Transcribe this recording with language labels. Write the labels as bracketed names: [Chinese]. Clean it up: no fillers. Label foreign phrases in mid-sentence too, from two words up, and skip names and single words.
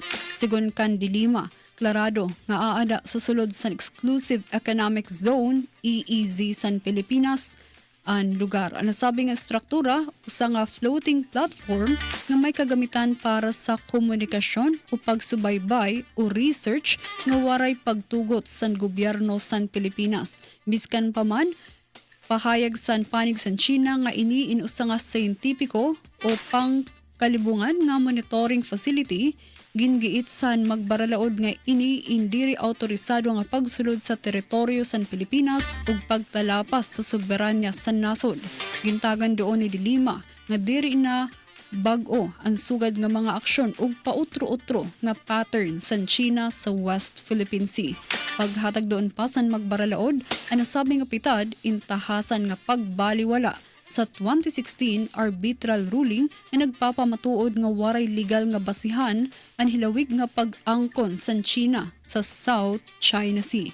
[Waray] Sigon kan de Lima, klarado nga aada sa sulod san [English] Exclusive Economic Zone EEZ [Waray] san Pilipinas ang lugar. Ang nasabing struktura usa nga [English] floating platform [Waray] nga may kagamitan para sa komunikasyon o pagsubaybay o research nga waray pagtugot sa gobyerno san Pilipinas. Biskan pa man, pahayag san panig san China nga ini inusa nga scientifico o pangkalibungan nga [English] monitoring facility [Waray] gingiit san magbaralaod nga ini indiri autorisado nga pagsulod sa teritoryo san Pilipinas ug pagtalapas sa soberanya san nasod. Gintagan doon ni Dilima nga diri na bag-o ang sugad nga mga aksyon ug pautro-utro nga pattern san China sa West Philippine Sea. Paghatag doon pa san magbaralaod, ang nasabing pitad intahasan nga pagbaliwala sa 2016 [English] arbitral ruling [Waray] na nagpapamatuod nga waray legal nga basihan ang hilawig nga pag-angkon san China sa South China Sea.